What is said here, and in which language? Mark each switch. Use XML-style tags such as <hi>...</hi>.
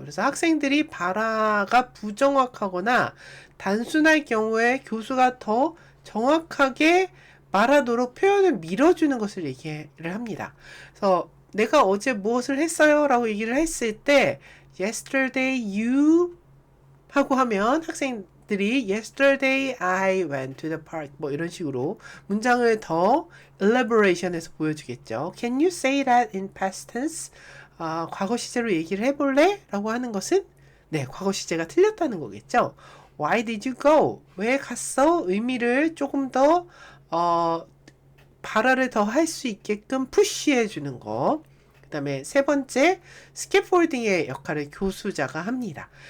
<ko>그래서 학생들이 발화가 부정확하거나 단순할 경우에 교수가 더 정확하게 말하도록 표현을 밀어주는 것을 얘기를 합니다. 그래서 내가 어제 무엇을 했어요? 라고 얘기를 했을 때</ko> <en>yesterday you</en> <ko>하고 하면 학생들이</ko> <en>yesterday I went to the park</en> <ko>뭐 이런 식으로 문장을 더 elaboration해서 보여주겠죠.</ko> <en>Can you say that in past tense?</en> <ko>과거 시제로 얘기를 해볼래? 라고 하는 것은 네, 과거 시제가 틀렸다는 거겠죠.</ko> <en>Why did you go?</en> <ko>왜 갔어? 의미를 조금 더 발화를 더 할 수 있게끔 푸시해 주는 거. 그 다음에 세 번째, 스캐폴딩의 역할을 교수자가 합니다.</ko>